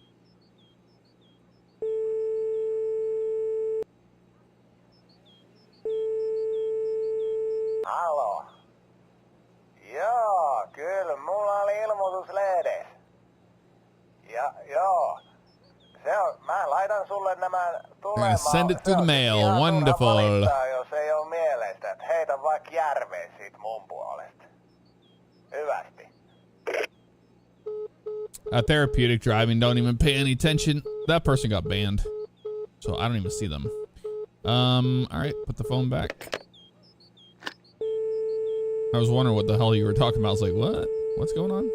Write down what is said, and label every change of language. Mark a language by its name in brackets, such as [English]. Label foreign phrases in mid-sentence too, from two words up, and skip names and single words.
[Finnish] Halo. Joo, kyllä mulla oli ilmoitus lehdessä. Ja joo. Se on, mä laitan sulle nämä tulemaan. [English] Send it through the mail. [Finnish] Ihan turha [English] Wonderful. [Finnish] valittaa, jos ei ole mielestä, että heitä vaikka järveen siitä mun puolesta. Hyvästi. [English] Therapeutic driving, don't even pay any attention. That person got banned, so I don't even see them. All right, put the phone back. I was wondering what the hell you were talking about. I was like, what? What's going on?